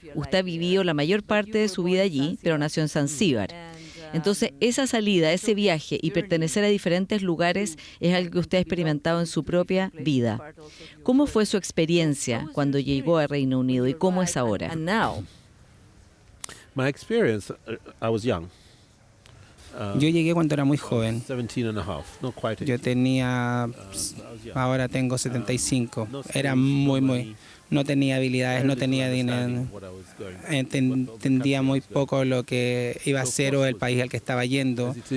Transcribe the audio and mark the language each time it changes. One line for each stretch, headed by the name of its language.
Spanish: Usted ha vivido la mayor parte de su vida allí, pero nació en Zanzíbar. Entonces, esa salida, ese viaje y pertenecer a diferentes lugares es algo que usted ha experimentado en su propia vida. ¿Cómo fue su experiencia cuando llegó al Reino Unido y cómo es ahora?
English: My experience, I was young.
Spanish: Yo llegué cuando era muy joven.
English: 17 and a half, not quite 18.
Spanish: Yo tenía, ahora tengo 75. Era no tenía habilidades, no tenía dinero. Entendía muy poco lo que iba a ser o el país al que estaba yendo.